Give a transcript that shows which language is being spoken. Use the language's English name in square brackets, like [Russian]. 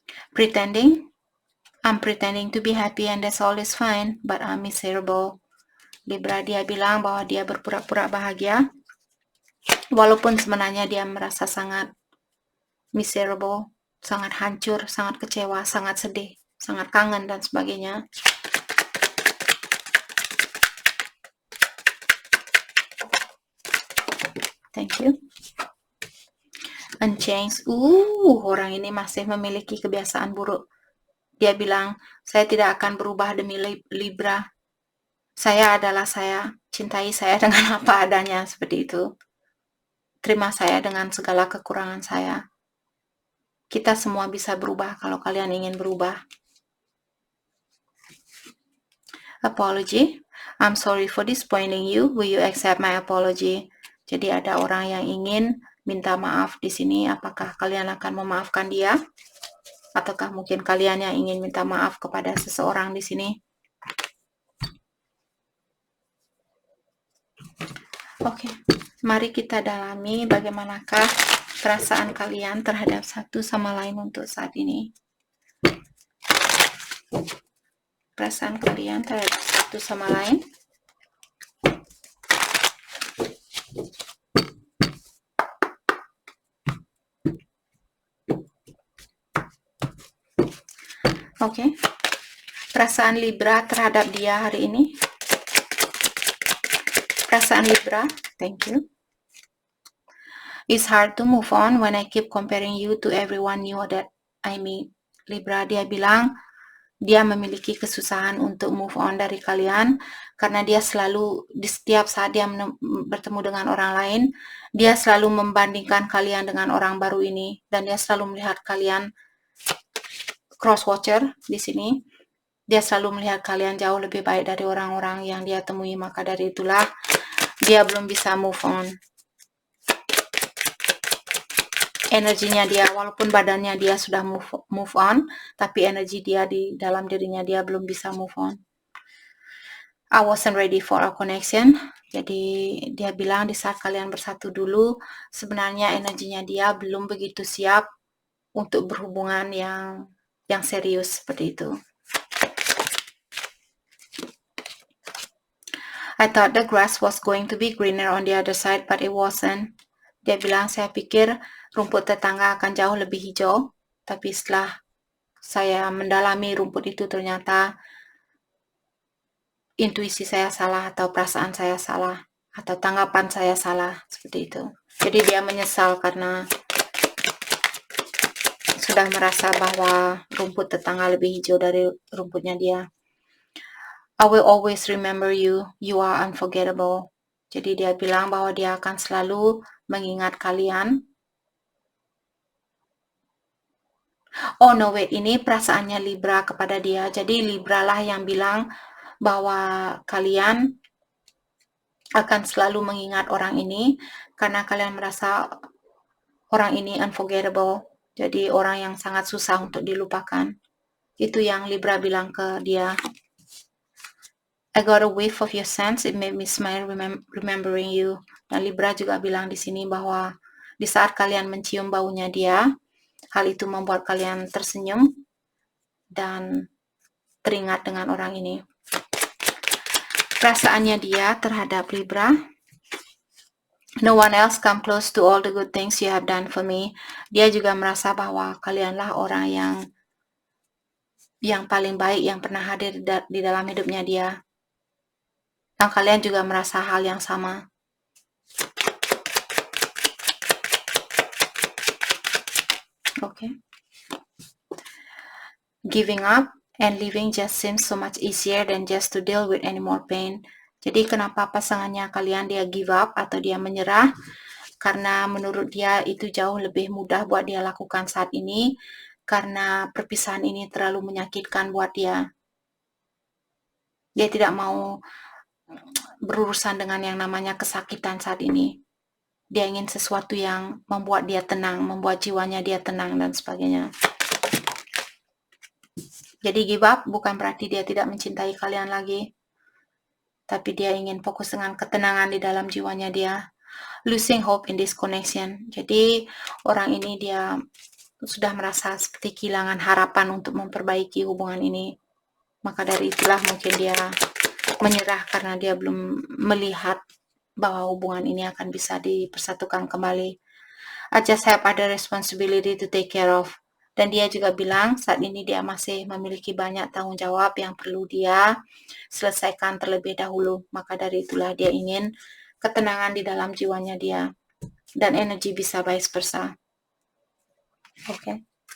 [English] Pretending, I'm pretending to be happy and that's all is fine, but I'm miserable. [Indonesian] Libra, dia bilang bahwa dia berpura-pura bahagia, walaupun sebenarnya dia merasa sangat miserable, sangat hancur, sangat kecewa, sangat sedih, sangat kangen dan sebagainya. [English] Thank you. Unchanged. [Indonesian] Orang ini masih memiliki kebiasaan buruk. Dia bilang, saya tidak akan berubah demi Libra. Saya adalah saya. Cintai saya dengan apa adanya, seperti itu. Terima saya dengan segala kekurangan saya. Kita semua bisa berubah kalau kalian ingin berubah. [English] Apology. I'm sorry for disappointing you. Will you accept my apology? [Indonesian] Jadi ada orang yang ingin minta maaf di sini. Apakah kalian akan memaafkan dia? Ataukah mungkin kalian yang ingin minta maaf kepada seseorang di sini? Oke, mari kita dalami bagaimanakah perasaan kalian terhadap satu sama lain untuk saat ini. perasaan kalian terhadap satu sama lain. Oke. Perasaan Libra terhadap dia hari ini. Perasaan Libra, [English] thank you. It's hard to move on when I keep comparing you to everyone new that I meet. [Indonesian] Libra, dia bilang dia memiliki kesusahan untuk move on dari kalian karena dia selalu di setiap saat dia bertemu dengan orang lain, dia selalu membandingkan kalian dengan orang baru ini dan dia selalu melihat kalian cross watcher di sini. Dia selalu melihat kalian jauh lebih baik dari orang-orang yang dia temui, maka dari itulah dia belum bisa move on. Energinya dia, walaupun badannya dia sudah move on, tapi energi dia di dalam dirinya dia belum bisa move on. [English] I wasn't ready for a connection. [Indonesian] Jadi dia bilang di saat kalian bersatu dulu, sebenarnya energinya dia belum begitu siap untuk berhubungan yang serius seperti itu. [English] I thought the grass was going to be greener on the other side, but it wasn't. [Indonesian] Dia bilang, saya pikir rumput tetangga akan jauh lebih hijau, tapi setelah saya mendalami rumput itu ternyata intuisi saya salah atau perasaan saya salah atau tanggapan saya salah, seperti itu. Jadi dia menyesal karena sudah merasa bahwa rumput tetangga lebih hijau dari rumputnya dia. [English] I will always remember you. You are unforgettable. [Indonesian] Jadi dia bilang bahwa dia akan selalu mengingat kalian. [English] Oh no, wait, [Indonesian] ini perasaannya Libra kepada dia. Jadi Libra lah yang bilang bahwa kalian akan selalu mengingat orang ini karena kalian merasa orang ini unforgettable. Jadi orang yang sangat susah untuk dilupakan. Itu yang Libra bilang ke dia. [English] I got a whiff of your scent, it made me smile remembering you. [Indonesian] Dan Libra juga bilang di sini bahwa di saat kalian mencium baunya dia, hal itu membuat kalian tersenyum dan teringat dengan orang ini. Perasaannya dia terhadap Libra. [English] No one else come close to all the good things you have done for me. [Indonesian] Dia juga merasa bahwa kalianlah orang yang paling baik yang pernah hadir di dalam hidupnya dia. Dan kalian juga merasa hal yang sama. [English] Okay. Giving up and leaving just seems so much easier than just to deal with any more pain. [Indonesian] Jadi kenapa pasangannya kalian dia give up atau dia menyerah? Karena menurut dia itu jauh lebih mudah buat dia lakukan saat ini karena perpisahan ini terlalu menyakitkan buat dia. Dia tidak mau berurusan dengan yang namanya kesakitan saat ini. Dia ingin sesuatu yang membuat dia tenang, membuat jiwanya dia tenang dan sebagainya. Jadi give up bukan berarti dia tidak mencintai kalian lagi. Tapi dia ingin fokus dengan ketenangan di dalam jiwanya dia. [English] Losing hope in this connection. [Indonesian] Jadi orang ini dia sudah merasa seperti kehilangan harapan untuk memperbaiki hubungan ini. Maka dari itulah mungkin dia menyerah karena dia belum melihat bahwa hubungan ini akan bisa dipersatukan kembali. [English] I just have other responsibility to take care of. [Indonesian] Dan dia juga bilang saat ini dia masih memiliki banyak tanggung jawab yang perlu dia selesaikan terlebih dahulu. Maka dari itulah dia ingin ketenangan di dalam jiwanya dia. Dan energi bisa vice versa. Oke.